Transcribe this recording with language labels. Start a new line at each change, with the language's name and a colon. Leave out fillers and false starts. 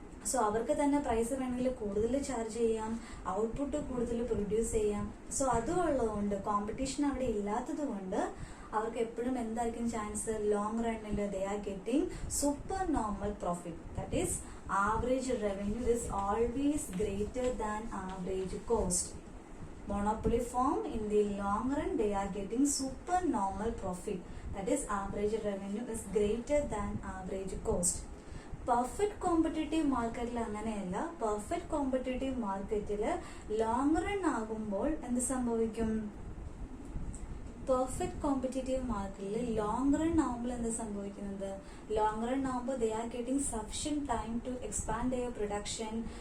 Malayalam: So അവർക്ക് തന്നെ price വേണമെങ്കിൽ കൂടുതൽ ചാർജ് ചെയ്യാം, ഔട്ട്പുട്ട് കൂടുതൽ പ്രൊഡ്യൂസ് ചെയ്യാം. സോ അതുള്ളതുകൊണ്ട് കോമ്പറ്റീഷൻ അവിടെ ഇല്ലാത്തത് കൊണ്ട് അവർക്ക് എപ്പോഴും എന്തായിരിക്കും chance? Long റണ്ണിൽ
English: They are getting super normal profit. That is average revenue is always greater than average cost. Monopoly firm in the long run they are getting super normal profit. That is average revenue is greater than average cost.
Malayalam: Perfect competitive മാർക്കറ്റിൽ അങ്ങനെയല്ല. Perfect competitive മാർക്കറ്റിൽ long run ആകുമ്പോൾ എന്ത് സംഭവിക്കും? Perfect competitive മാർക്കറ്റിൽ long run ആകുമ്പോൾ എന്ത് സംഭവിക്കുന്നത്? ലോങ് റൺ ആകുമ്പോൾ
English: They are getting sufficient time to expand their production.